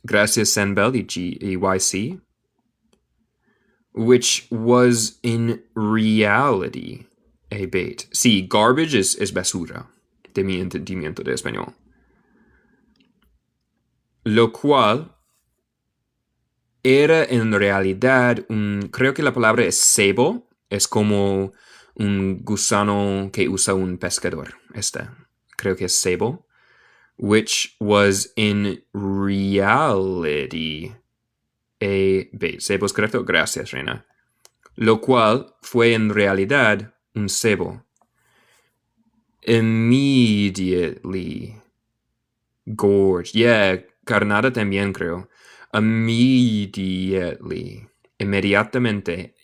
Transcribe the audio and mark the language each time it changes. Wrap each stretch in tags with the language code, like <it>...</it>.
<es>Gracias,</es> <en>Sanbel y GYC. Which was in reality a bait.</en> <es>Sí, garbage es basura, de mi entendimiento de español. Lo cual era en realidad creo que la palabra es cebo, es como un gusano que usa un pescador. Creo que es cebo.</es> <en>Which was in reality a bait.</en> <es>Cebo es correcto. Gracias, Reina. Lo cual fue en realidad un cebo.</es> <en>Immediately gorged.</en> <es>Yeah, carnada también creo.</es> <en>Immediately. Inmediatamente.</en>